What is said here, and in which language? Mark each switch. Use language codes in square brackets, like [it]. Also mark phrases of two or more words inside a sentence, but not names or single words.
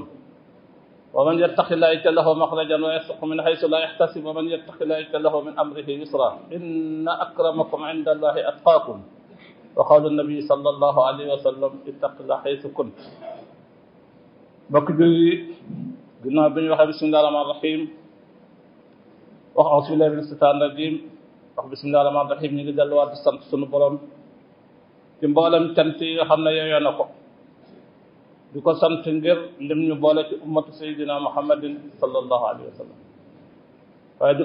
[ar] ومن يتق الله يجعل له مخرجا ويرزقه من حيث لا يحتسب ومن يتق الله يجعل له من أمره يسرا إن أكرمكم عند الله أتقاكم. وقال النبي صلى الله عليه وسلم: اتق الله حيث كنت. بك جوي [wo] ginnaaw bi ñu waxee [ar] بسم الله الرحمن الرحيم [wo] wax [ar] أعوذ بالله من الشيطان الرجيم [wo] wax [ar] بسم الله الرحمن الرحيم [wo] ñu ngi delluwaat di sant sunu borom ci mboolem cant yi nga xam ne yeyoo na ko di ko sant ngir lim ñu boole ci [ar] أمة سيدنا محمد صلى الله عليه وسلم [wo] waaye di